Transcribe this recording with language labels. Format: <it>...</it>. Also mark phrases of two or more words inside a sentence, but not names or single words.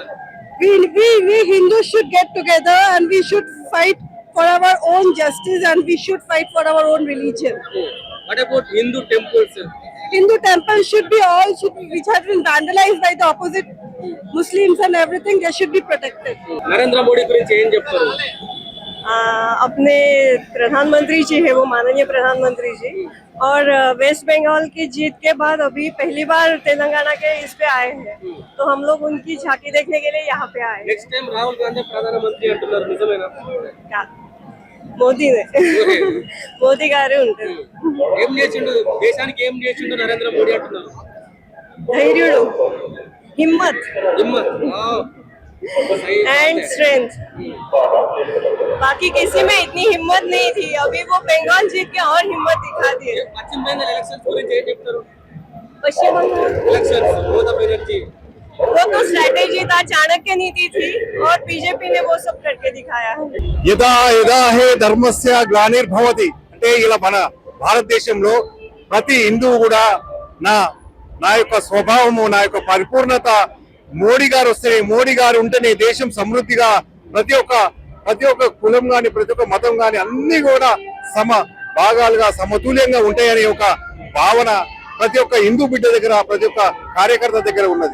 <en>We Hindus should get together and we should fight for our own justice and we should fight for our own religion. What about Hindu temples? Hindu temples should be which have been vandalized by the opposite Muslims and everything, they should be protected.</en> <te>Narendra Modi గురించి ఏం చెప్తారు?</te> <hi>अपने प्रधानमंत्री जी है वो, माननीय प्रधानमंत्री जी, और वेस्ट बंगाल की जीत के बाद अभी पहली बार तेलंगाना के इस पे आए हैं, तो हम लोग उनकी झांकी देखने के लिए यहाँ पे आए.</hi> <en>next time</en> <te>राहुल गांधी प्रधानमंत्री అంటున్నారు, నిజమేనా? మోదీ గారే ఉంటారు. ఏం చేసిండు దేశానికి, ఏం చేసిండు నరేంద్ర మోడీ అంటున్నారు? ధైర్యుడు, హిమ్మత్</te> <en>and strength.</en> <hi>बाकी किसी में इतनी हिम्मत नहीं थी, अभी वो बंगाल जीत के और हिम्मत दिखा दी.</hi> <te>పశ్చిమ బెంగాల్ ఎలక్షన్స్ గురించి ఏం చెప్తారు?</te> <hi>पश्चिम बंगाल</hi> <te>ఎలక్షన్స్ మోదీ బెనర్జీ</te> <hi>वो तो स्ट्रेटेजी था, चाणक्य नीति थी और बीजेपी ने वो सब करके दिखाया है.</hi> <sa>यदा यदा हि धर्मस्य ग्लानिर्भवति</sa> <te>అంటే ఇలా మన భారతదేశంలో ప్రతి హిందువు కూడా నా యొక్క స్వభావము, నా యొక్క పరిపూర్ణత మోడీ గారు వస్తే, మోడీ గారు ఉంటేనే దేశం సమృద్ధిగా ప్రతి ఒక్క కులం గాని, ప్రతి ఒక్క మతం గాని అన్ని కూడా సమ భాగాలుగా సమతుల్యంగా ఉంటాయనే ఒక భావన ప్రతి ఒక్క హిందూ బిడ్డ దగ్గర, ప్రతి ఒక్క కార్యకర్త దగ్గర ఉన్నది.</te>